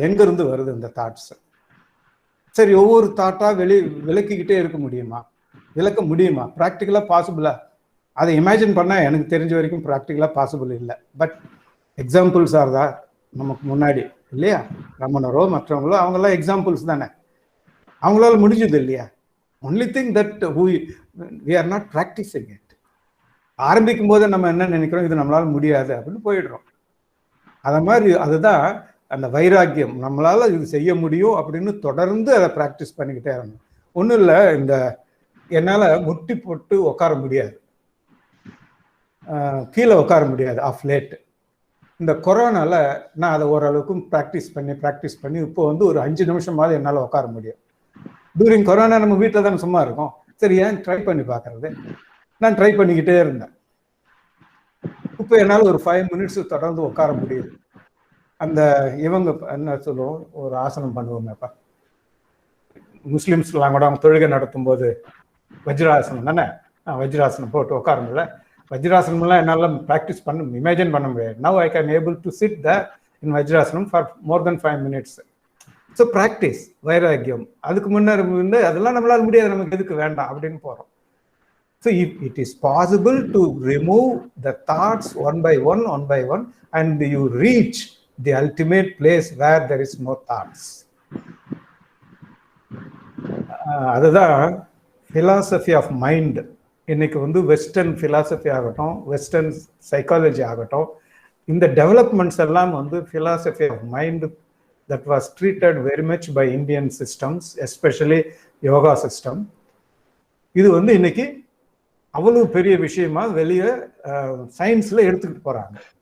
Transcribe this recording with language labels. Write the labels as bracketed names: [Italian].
[Tamil] எங்க இருந்து வருது இந்த தாட்ஸ்? சரி, ஒவ்வொரு தாட்டா விளக்கிக்கிட்டே இருக்க முடியுமா? விளக்க முடியுமா? ப்ராக்டிக்கலா பாசிபிளா? அதை இமேஜின் பண்ணா எனக்கு தெரிஞ்ச வரைக்கும் ப்ராக்டிக்கலா பாசிபிள் இல்லை. பட் எக்ஸாம்பிள்ஸ் ஆர் தான் நமக்கு முன்னாடி இல்லையா? ரமணரோ மற்றவங்களோ அவங்கெல்லாம் எக்ஸாம்பிள்ஸ் தானே. அவங்களால முடிஞ்சது இல்லையா? [English] Only thing that we are not practicing it. [Tamil] ஆரம்பிக்கும் போது நம்ம என்ன நினைக்கிறோம், இது நம்மளால முடியாது அப்படின்னு போயிடுறோம். அத மாதிரி அதுதான் அந்த வைராக்கியம், நம்மளால இது செய்ய முடியும் அப்படின்னு தொடர்ந்து அதை ப்ராக்டிஸ் பண்ணிக்கிட்டே இருக்கணும். ஒன்றும் இல்லை, இந்த என்னால் முட்டி போட்டு உட்கார முடியாது, கீழே உட்கார முடியாது ஆஃப் லேட். இந்த கொரோனால நான் அதை ஓரளவுக்கு ப்ராக்டிஸ் பண்ணி இப்போ வந்து ஒரு 5 நிமிஷமாவது என்னால் உட்கார முடியும். டூரிங் கொரோனா நம்ம வீட்டில் தானே சும்மா இருக்கோம். சரி, ஏன் ட்ரை பண்ணி பார்க்கறது? நான் ட்ரை பண்ணிக்கிட்டே இருந்தேன். இப்போ என்னால் ஒரு 5 மினிட்ஸ் தொடர்ந்து உட்கார முடியுது. அந்த இவங்க என்ன சொல்லுவோம், ஒரு ஆசனம் பண்ணுவோங்கப்பா, முஸ்லிம்ஸ்லாம் கூட அவங்க தொழுகை நடத்தும் போது வஜ்ராசனம் தானே, வஜ்ராசனம் போட்டு உட்கார முடியல. வஜ்ராசனம்லாம் என்னால் ப்ராக்டிஸ் இமேஜின் பண்ண முடியாது. [English] Now I can able to sit the in vajrasanam for more then 5 minutes. [Tamil] So practice, வைராக்கியம். அதுக்கு முன்னாடி வந்து அதெல்லாம் நம்மளால முடியாது, நமக்கு எதுக்கு வேண்டாம் அப்படின்னு போகிறோம். [English] So it is possible to remove the thoughts one by one, and you reach the ultimate place where there is no thoughts. [Tamil] அதுதான் [English] philosophy of mind. [Tamil] இன்னைக்கு வந்து வெஸ்டர்ன் philosophy ஆகட்டும், வெஸ்டர்ன் சைக்காலஜி ஆகட்டும், இந்த டெவலப்மெண்ட்ஸ் எல்லாம் வந்து [English] philosophy of mind that was treated very much by Indian systems, especially yoga system. [Tamil] இது வந்து இன்னைக்கு அவ்வளவு பெரிய விஷயமா வெளியே சயின்ஸ்ல எடுத்துக்கிட்டு போறாங்க.